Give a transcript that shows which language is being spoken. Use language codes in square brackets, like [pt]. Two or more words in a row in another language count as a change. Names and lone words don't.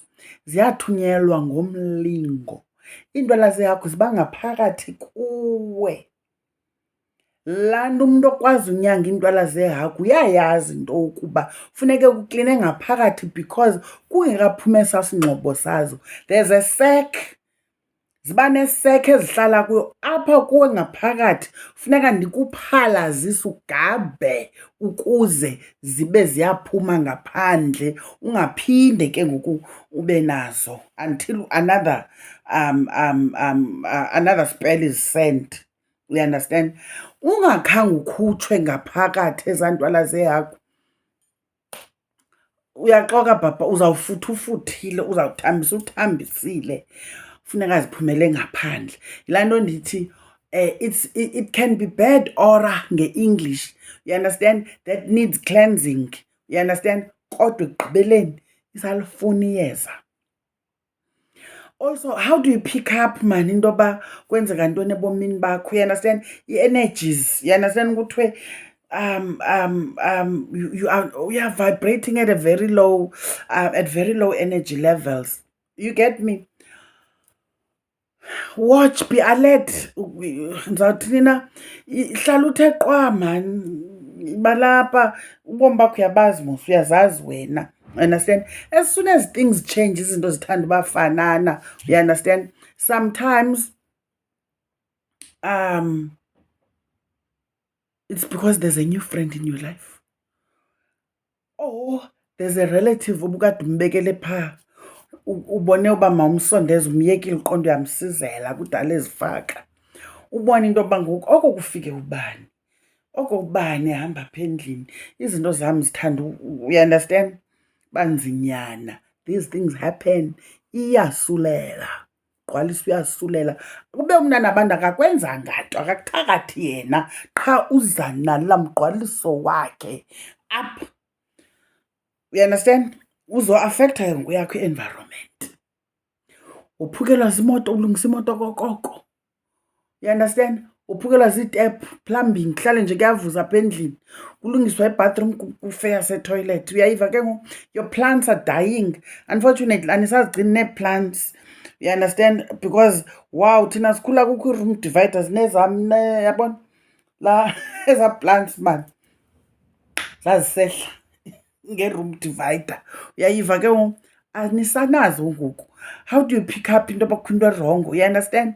[xh] Ziyathunyelwa ngomlingo. Iintwala zehagu ziba ngaphakathi kuwe. Laa nto umntu okwazi unyanga iintwala zehagu uyayazi into yokuba funeke kukline ngaphakathi because kungekaphumi esaa singxobo sazo. [en] There's a sac. [xh] Ziba nesek ezihlala kuyo apha kuwe ngaphakathi. Funeka ndikuphalazise ugabe ukuze zibe ziyaphuma ngaphandle. Ungaphinde ke ngoku ube nazo [en] until another spell is sent. You understand? [xh] Ungakhange ukhutshwe ngaphakathi ezaa ntwala zehagu. Uyaxoka bhabha, uzawufutha-ufuthile, uzawuthambisa uthambisile. Funeka ziphumele ngaphandle. Yilaa nto ndithi [en] it can be bad aura nge-English. You understand? That needs cleansing. You understand? [xh] Kodwa ekugqibeleni isalifuna iyeza. [en] Also, how do you pick up, man, [xh] into yoba kwenzeka ntoni ebomini bakho? [en] You understand? [xh] I-energies. [en] You understand kuthiwe you are vibrating at a very low energy levels. You get me? Watch, be alert. [xh] Ndizawuthini na? Hlala uthe qwa, man. Balapha ubomi bakho uyabazi mos, uyazazi wena. [en] Understand? As soon as things change, [xh] izinto zithanda ubafanana. [en] You understand? Sometimes it's because there's a new friend in your life. Or there's a relative [xh] obukade umbekele phaa. Ubone uba mawumsondeze umyekile uqondo uyamsizela kudala ezifaka. Ubone into yoba ngoku oko kufike ubani. Oko ubani ehamba apha endlini. Izinto zam zithanda, [en] you understand? Banzinyana. These things happen. [xh] Iyasulela. Gqwalisa uyasulela. Kube umna nabantu akakwenzanga nto, akakuthakathi yena qha uza nalaa mgqwaliso wakhe up. [en] You understand? [xh] Uzo-affecta ke ngoku yakho i-environment. Uphukelwa zimoto, ulungisa imoto kokoko. [en] You understand? [xh] Uphukelwa ziitep, plumbing, kuhlale nje kuyavuza apha endlini. Kulungiswa ibathroom, kufeya setoilet. Uyayiva ke ngoku? [en] Your plants are dying. [xh] Unfortunately, anisazigcini nee-plants. [en] You understand? Because, [xh] wow, thina sikhula kukho ii- [en] room dividers [xh] nezam, yabona? [en] Ezaa plants, man. [xh] Zazisehla nge-room divider. Uyayiva ke ngoku? Anisanazo ngoku. [en] How do you pick up [xh] into yoba kukho into erongo? [en] You understand?